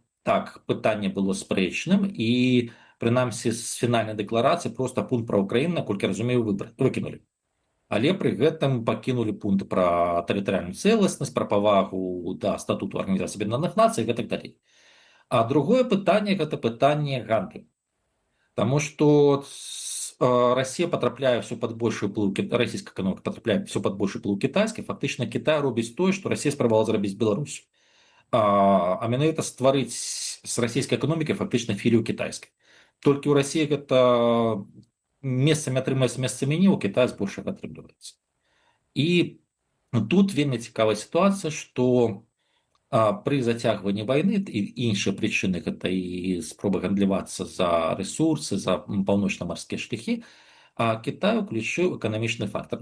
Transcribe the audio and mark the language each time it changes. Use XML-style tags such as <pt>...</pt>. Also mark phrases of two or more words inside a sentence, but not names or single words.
<be>Так, пытанне было спрэчным, і прынамсі з фінальнай дэкларацыі проста пункт пра Украіну, наколькі разумею, выкінулі. Але пры гэтым пакінулі пункты пра тэрытарыяльную цэласнасць, пра павагу да статуту Арганізацыі Аб'яднаных Нацый і гэтак далей. А другое пытанне – гэта пытанне гандлю. Таму што Россия потрапляе</be> <ru>все под больший</ru> <be>уплыў, расійская эканоміка потрапляе</be> <ru>все под больший</ru> <be>уплыў кітайскай, фактычна Кітай робіць тое, што Россия спрабавала зрабіць Беларусю. А менавіта стварыць з расійскай эканомікай фактычна філію кітайскай. Толькі ў России гэта месцамі атрымаецца, месцамі не, у Китая збольшага атрымліваецца. І тут вельмі цікавая сітуацыя, што пры зацягванні вайны і іншыя прычыны, гэта і спроба гандлявацца за рэсурсы, за паўночна-марскія шляхі, Кітай уключыў эканамічны фактор.</be>